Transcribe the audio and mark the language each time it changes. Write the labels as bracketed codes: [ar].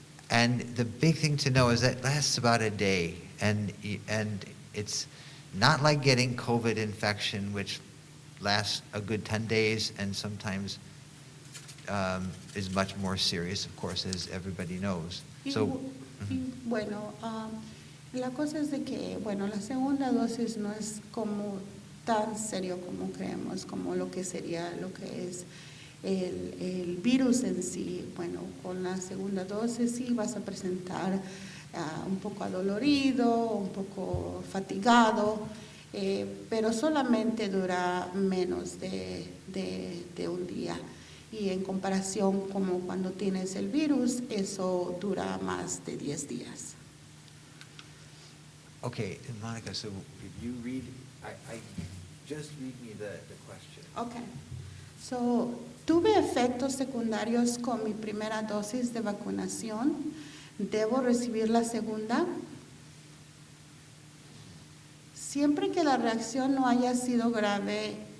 [en] And the big thing to know is that lasts about a day. And it's not like getting COVID infection, which lasts a good 10 days and sometimes is much more serious, of course, as everybody knows. [es] Bueno, la cosa es de que, bueno, la segunda dosis no es como tan serio como creemos, como lo que sería lo que es el virus en sí. Bueno, con la segunda dosis sí vas a presentar un poco adolorido, un poco fatigado, pero solamente dura menos de un día. Y en comparación como cuando tienes el virus, eso dura más de 10 días. [en] Okay, Monica, so if you read, just read me the question. Okay. [es] So, tuve efectos secundarios con mi primera dosis de vacunación. ¿Debo recibir la segunda? Siempre que la reacción no haya sido grave